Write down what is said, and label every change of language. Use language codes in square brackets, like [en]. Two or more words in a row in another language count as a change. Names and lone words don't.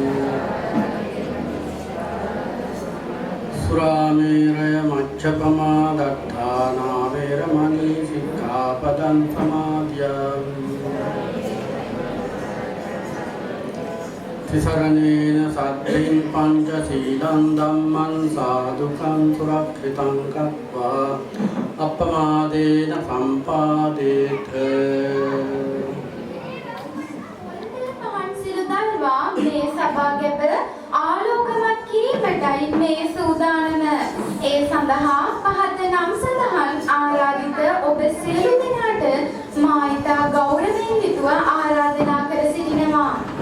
[pi] सुरामेरय मच्छपमा दत्ताना वेरमणि सिक्खापदं समादयामि तिसरणेन सद्धिं पञ्चशीलं धम्मं साधुकं सुरक्षितं कृत्वा अपमादेन सम्पादेत [si] මේ සභාගැබ ආලෝකමත් කිරීමටයි මේ සූදානම. ඒ සඳහා පහත නම් සඳහන් ආරාධිත ඔබ සියලු දෙනාට මා ඉතා ගෞරවයෙන් යුතුව ආරාධනා කර සිටිනවා.